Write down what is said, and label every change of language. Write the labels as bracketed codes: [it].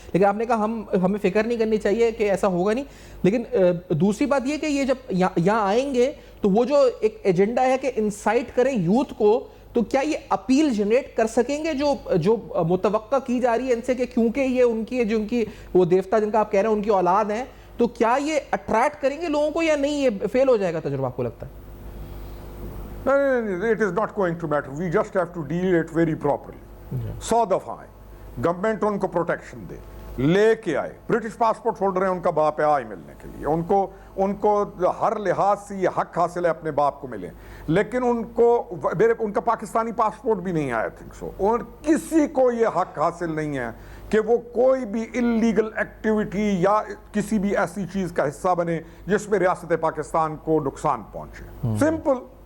[ur] لیکن آپ نے کہا ہمیں فکر نہیں کرنی چاہیے کہ ایسا ہوگا نہیں. لیکن دوسری بات یہ کہ یہ جب یہاں آئیں گے تو وہ جو ایک ایجنڈا ہے کہ انسائٹ کریں یوتھ کو, تو کیا یہ اپیل جنریٹ کر سکیں گے جو متوقع کی جا رہی ہے ان سے کہ کیونکہ یہ ان کی وہ دیوتا جن کا آپ کہہ رہے ہیں ان کی اولاد ہیں, تو کیا یہ اٹریکٹ کریں گے لوگوں کو یا نہیں, یہ فیل ہو جائے گا تجربہ آپ کو لگتا ہے؟ [en] No, it is not going to matter. We just have to deal it very properly. [ur] 100 دفعہ آئے, گورنمنٹ ان کو پروٹیکشن دے, لے کے آئے. برٹش پاسپورٹ ہولڈر ہیں, ان کا باپ ہے, آئے ملنے کے لیے. ان کو ہر لحاظ سے یہ حق حاصل ہے اپنے باپ کو ملیں. لیکن ان کا پاکستانی پاسپورٹ بھی نہیں آیا تھنک سو. اور کسی کو یہ حق حاصل نہیں ہے کہ وہ کوئی بھی انلیگل ایکٹیویٹی یا کسی بھی ایسی چیز کا حصہ بنے جس میں ریاست پاکستان کو نقصان پہنچے. سمپل.